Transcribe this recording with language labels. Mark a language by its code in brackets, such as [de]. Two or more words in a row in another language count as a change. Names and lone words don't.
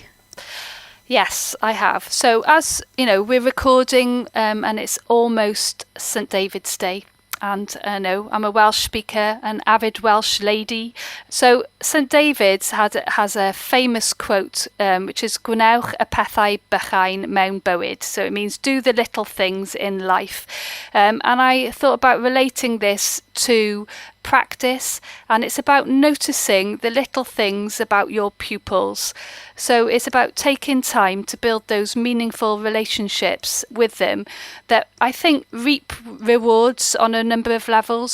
[en] Yes, I have. So as you know, we're recording and it's almost St David's Day. And I'm a Welsh speaker, an avid Welsh lady. So St David's has a famous quote, which is [cy] "Gwnewch y pethau bychain mewn bywyd." [en] So it means do the little things in life. And I thought about relating this to practice, and it's about noticing the little things about your pupils. So it's about taking time to build those meaningful relationships with them that I think reap rewards on a number of levels.